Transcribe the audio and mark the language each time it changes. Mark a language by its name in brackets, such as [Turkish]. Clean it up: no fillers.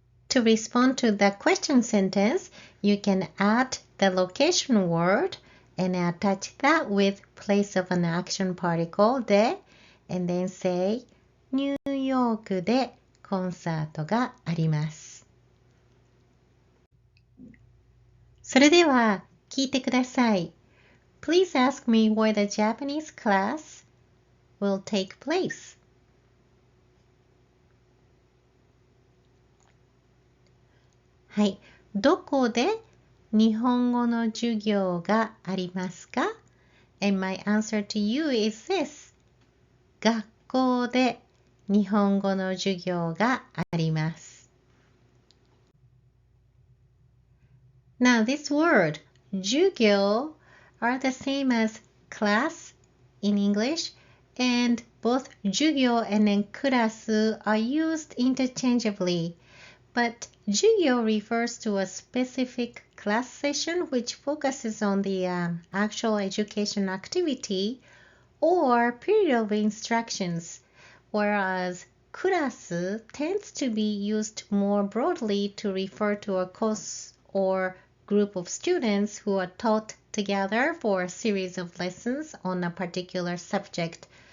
[English] To respond to the question sentence, you can add the location word and attach that with place of an action particle で and then say [Japanese] ニューヨークでコンサートがあります。それでは聞いてください。 [English] Please ask me where the Japanese class will take place. [Japanese] はい。どこで日本語の授業がありますか? [English] And my answer to you is this. 学 [Japanese] 校で日本語の授業があります。 [English] Now this word, 授業, are the same as class in English, and both 授業 and then クラス are used interchangeably. But 授業 refers to a specific class session which focuses on the actual education activity or period of instructions, whereas クラス tends to be used more broadly to refer to a course or group of students who are taught together for a series of lessons on a particular subject.